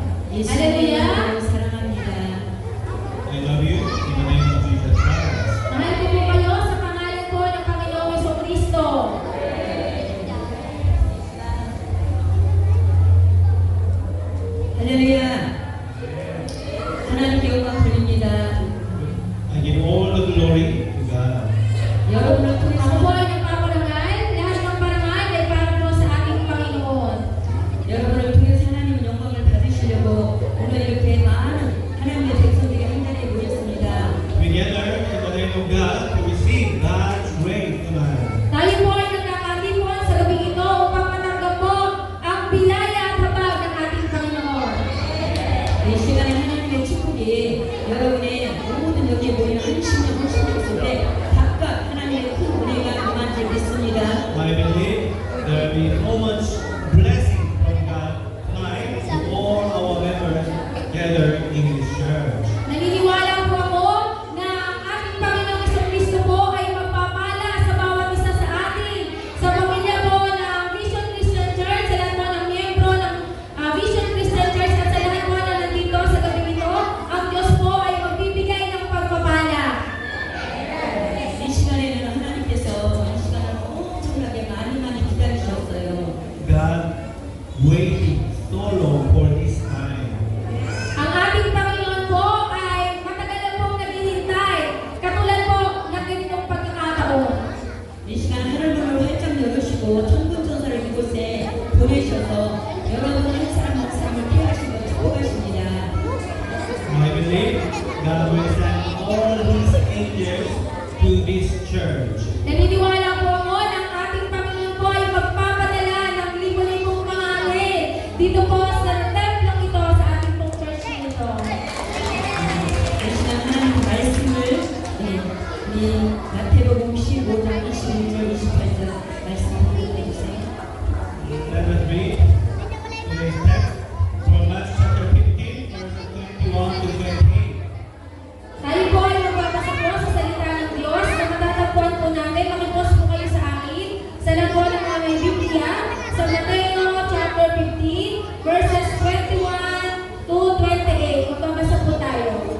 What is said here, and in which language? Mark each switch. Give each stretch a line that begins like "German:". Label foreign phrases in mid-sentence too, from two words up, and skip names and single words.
English: Hallelujah. I love you in the name of Jesus Christ.
Filipino: Mahal ko po kayo sa pangalan po ng Panginoong Jesucristo.
Korean: 할렐루야. 하나님께 영광 돌립니다.
English: I give all the glory to God.
Korean: 여러분을
Filipino: Ako
Korean: 통해서
Filipino: po ay nagpaparangal. Lahat ng parangal ay para po sa ating Panginoon.
Korean: 여러분을 통해서 하나님은 영광을 받으시려고 오늘 이렇게 많은 하나님의 백성들이 한 자리에 모였습니다.
English: We gather in the name of God to receive God's grace tonight.
Filipino: Tayo po ay nagkakatipon sa gabing ito upang matanggap po ang bilaya at habag ng ating Panginoon.
Korean: 이 시간에 하나님의 축복이 여러분의 모든 여기에 모이는 한심령 속에 각각 하나님의 큰 은혜가 임한 줄 믿습니다.
English: I believe there will be so much blessing from God tonight to all our members gathered in this church.
Filipino: Naniniwala po ako na ang ating Panginoong Jesucristo po ay magpapala sa bawat isa sa atin. Sa pamilya po ng Vision Christian Church, sa lahat po ng miyembro ng Vision Christian Church at sa lahat po na nandito sa gabing ito, ang Diyos po ay magbibigay ng pagpapala.
Korean: 이 시간에는 하나님께서 이 시간을 엄청나게 많이 기다리셨어요.
English: God waiting so long for this time.
Filipino: Ang ating Panginoon po ay matagal na pong naghihintay. Katulad po ng ganitong pagkakataon.
Korean: 이 시간 하늘문을 활짝 열으시고 천군천사를 이곳에 보내셔서 여러분 한 사람 한 사람을 피하시고 축복하십니다.
English: I believe God will send all His angels to this church.
Filipino: Naniniwala po ako na ang ating Panginoon po ay magpapadala ng libo-libong mga anghel dito po sa templong ito sa ating pong church na ito.
Korean: 이 시간 하나님 말씀을 우리 마태복음 15장 21절 28절 말씀 읽어주세요.
English: Let us read today's text from Matthew chapter 15, verses 21 to 28.
Filipino: Tayo po ay magbabasa po sa salita ng Diyos na matatagpuan po natin. Makipos po kayo sa akin sa labo ng aming Biblia sa Mateo
English: chapter 15 verses 21 to 28.
Filipino: Magbabasa po tayo.